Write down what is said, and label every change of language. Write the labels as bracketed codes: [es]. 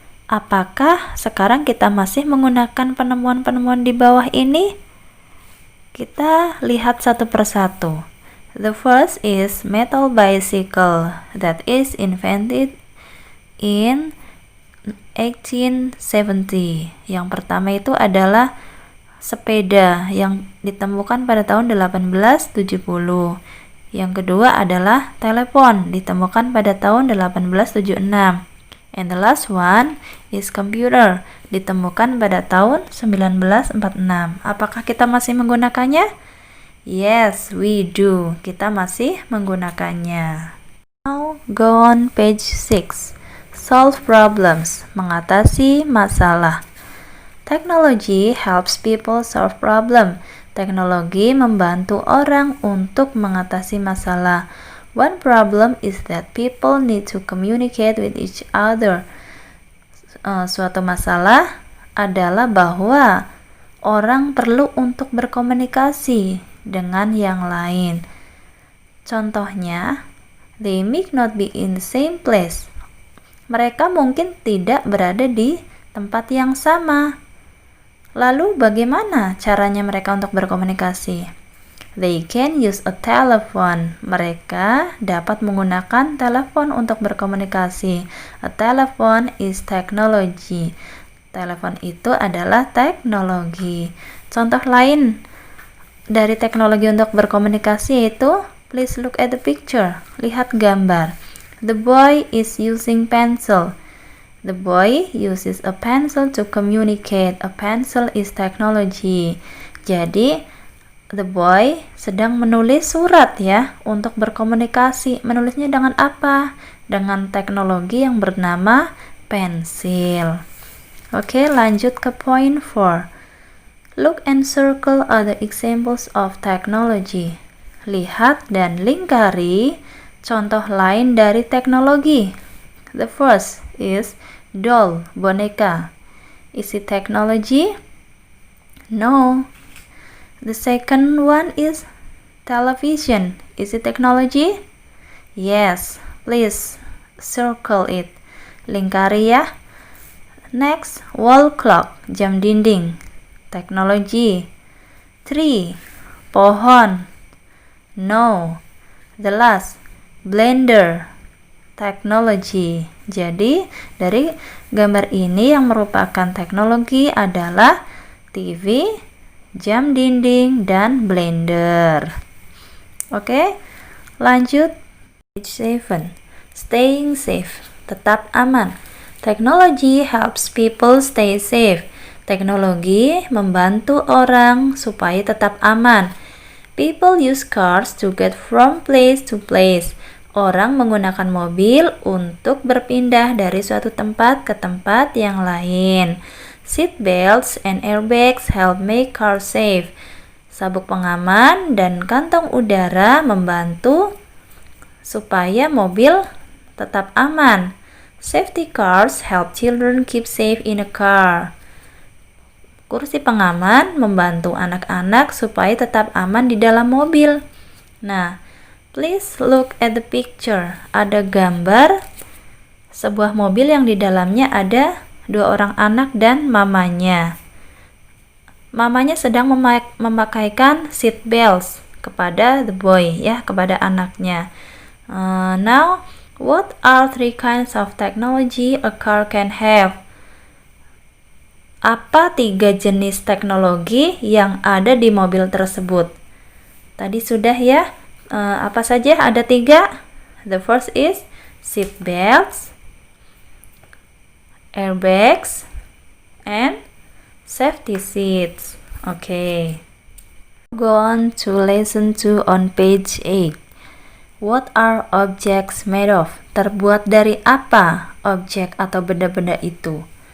[id] Apakah sekarang kita masih menggunakan penemuan-penemuan di bawah ini? Kita lihat satu persatu. [en] The first is metal bicycle that is invented in 1870. [id] Yang pertama itu adalah sepeda yang ditemukan pada tahun 1870. Yang kedua adalah telepon ditemukan pada tahun 1876. [en] And the last one is computer, [id] ditemukan pada tahun 1946. Apakah kita masih menggunakannya? [en] Yes, we do. [id] Kita masih menggunakannya. [en] Now go on page 6. solve problems, [id] mengatasi masalah. [en] Technology helps people solve problem. [id] Teknologi membantu orang untuk mengatasi masalah. [en] One problem is that people need to communicate with each other. [id] Suatu masalah adalah bahwa orang perlu untuk berkomunikasi dengan yang lain. Contohnya, [en] they may not be in the same place. [id] Mereka mungkin tidak berada di tempat yang sama. Lalu bagaimana caranya mereka untuk berkomunikasi? [en] They can use a telephone. [id] Mereka dapat menggunakan telepon untuk berkomunikasi. [en] A telephone is technology. [id] Telepon itu adalah teknologi. Contoh lain dari teknologi untuk berkomunikasi yaitu, [en] please look at the picture. [id] Lihat gambar. [en] The boy is using pencil. The boy uses a pencil to communicate. A pencil is technology. [id] Jadi, [en] the boy [id] sedang menulis surat ya untuk berkomunikasi. Menulisnya dengan apa? Dengan teknologi yang bernama pensil. Oke, lanjut ke point 4. [en] Look and circle other examples of technology. [id] Lihat dan lingkari contoh lain dari teknologi. [en] The first is doll, [id] boneka. [en] Is it technology? No. The second one is television. Is it technology? Yes. Please circle it. [id] Lingkari ya. [en] Next, wall clock, [id] jam dinding. [en] Technology. 3. [id] Pohon. [en] No. The last, blender. Technology. [id] Jadi, dari gambar ini yang merupakan teknologi adalah TV, jam dinding, dan blender. Oke, lanjut. [en] Page 7. Staying safe. [id] Tetap aman. [en] Technology helps people stay safe. [id] Teknologi membantu orang supaya tetap aman. [en] People use cars to get from place to place. [id] Orang menggunakan mobil untuk berpindah dari suatu tempat ke tempat yang lain. [en] Seat belts and airbags help make cars safe. [id] Sabuk pengaman dan kantong udara membantu supaya mobil tetap aman. [en] Safety cars help children keep safe in a car. [id] Kursi pengaman membantu anak-anak supaya tetap aman di dalam mobil. Nah, [en] please look at the picture. [id] Ada gambar sebuah mobil yang di dalamnya ada 2 orang anak dan mamanya. Mamanya sedang memakaikan seat belts kepada [en] the boy, [id] ya, kepada anaknya. [en] Now, what are 3 kinds of technology a car can have? [id] Apa 3 jenis teknologi yang ada di mobil tersebut? Tadi sudah ya. Apa saja? Ada 3. [en] The first is seat belts, airbags, and safety seats. Okay. Go on to lesson 2 on page 8. What are objects made of? [id] Terbuat dari apa objek atau benda-benda itu?